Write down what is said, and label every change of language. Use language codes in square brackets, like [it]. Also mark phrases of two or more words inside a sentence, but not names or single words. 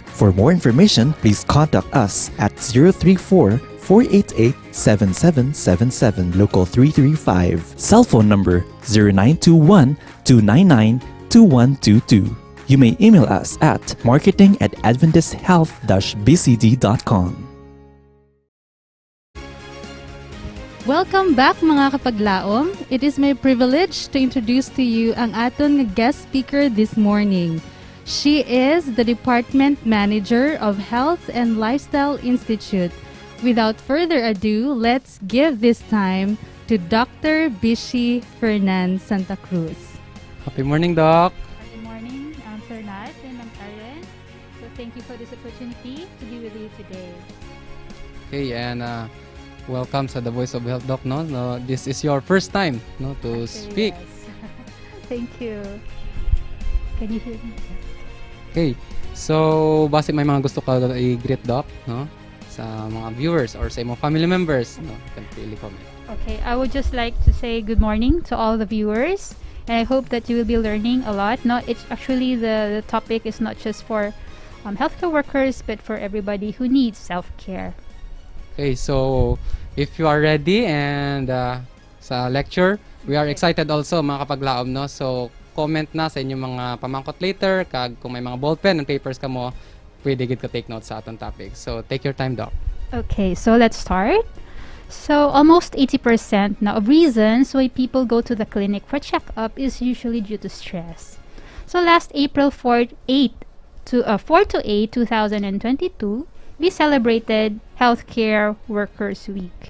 [en] For more information, please contact us at 034-488-7777, local 335. Cell phone number 0921-299-2122. You may email us at marketing@adventisthealth-bcd.com. Welcome back [hil] mga kapaglaom. [en] It is my privilege to introduce to you [hil] ang aton [en] guest speaker this morning. She is the Department Manager of Health and Lifestyle Institute. Without further ado, let's give this time to Dr. Bishi Fernan Santa Cruz. Happy morning, Doc. Good morning, Sir Nat and Ma'am Karen. So thank you for this opportunity to be with you today. Okay, and welcome sa The Voice of Health, Doc. No, this is your first time, no, to speak. Yes. Thank you. Can you hear me? [hil] Okay, so base may mga gusto ka i-greet, Doc, no, sa mga [en] viewers or [hil] sa mga [en] family members, [hil] no, [en] you can freely comment. Okay, I would just like to say good morning to all the viewers, and I hope that you will be learning a lot. No, it's actually the topic is not just for healthcare workers, but for everybody who needs self-care. Okay, so if you are ready and sa lecture, we are excited also [hil] mga kapaglaom, [en] no? [hil] So comment na sa inyong mga pamangkot later, kag kung may mga [en] ballpen and papers [hil] ka mo, pwede gid ka [en] take notes [hil] sa atong topic. [en] So take your time, Doc. Okay, so let's start. So almost 80% now of reasons why people go to the clinic for checkup is usually due to stress. So last April 4 to 8, 2022, we celebrated Healthcare Workers Week.